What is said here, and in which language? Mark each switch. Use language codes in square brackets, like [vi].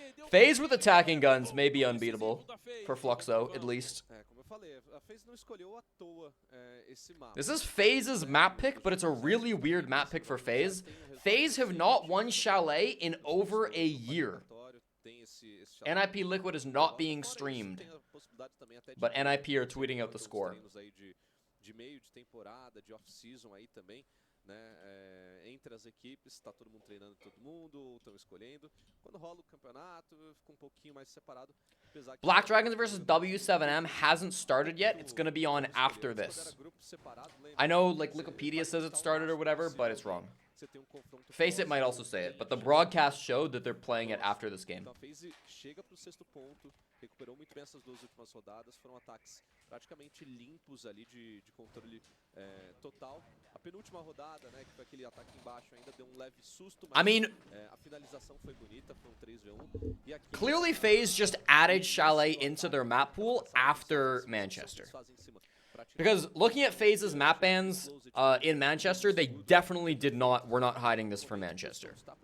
[en] FaZe with attacking guns may be unbeatable. For Fluxo, at least. [pt] É, como eu falei, a FaZe não escolheu à toa esse mapa. [en] This is FaZe's map pick, but it's a really weird map pick for FaZe. FaZe have not won Chalet in over a year. NIP Liquid is not being streamed, but NIP are tweeting out the score. [pt] De meio de temporada, de off-season aí também, né? Entre as equipes, tá todo mundo treinando todo mundo, estão escolhendo. Quando rola o campeonato, fica um pouquinho mais separado. [en] Black Dragons versus W7M hasn't started yet. It's gonna be on after this. I know, like, Wikipedia says it started or whatever, but it's wrong. Face It might also say it, but the broadcast showed that they're playing it after this game. [pt] Então a FaZe chega pro sexto ponto, recuperou muito bem essas duas últimas rodadas, foram ataques praticamente limpos ali de controle total. A penúltima rodada, né, que foi aquele ataque embaixo, ainda deu um leve susto, mas [en] I mean, [pt] a finalização foi bonita, foi um 3v1. E aqui, [en] clearly FaZe just added Chalet into their map pool after Manchester. Because looking at FaZe's map bans in Manchester, they definitely were not hiding this from Manchester.